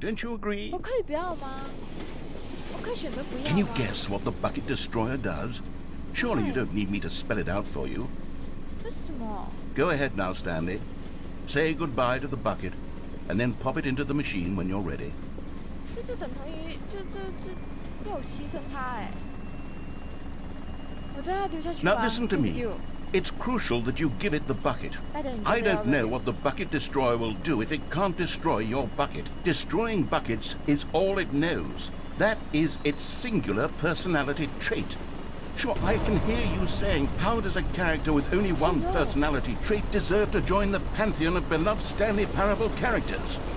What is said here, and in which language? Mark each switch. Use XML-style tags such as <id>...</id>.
<en>Don't you agree?</en> <zh>我可以不要吗？我可以选择不要吗？</zh> <en>Can you guess what the Bucket Destroyer does? Surely you don't need me to spell it out for you.</en> <zh>为什么？</zh> <en>Go ahead now, Stanley. Say goodbye to the bucket, and then pop it into the machine when you're ready.</en> <zh>这就等同于要我牺牲它哎！我真的要丢下去吗？</zh> <en>Now listen to me. It's crucial that you give it the bucket. I don't know what the Bucket Destroyer will do if it can't destroy your bucket. Destroying buckets is all it knows. That is its singular personality trait. Sure, I can hear you saying, how does a character with only one personality trait deserve to join the pantheon of beloved Stanley Parable characters?</en>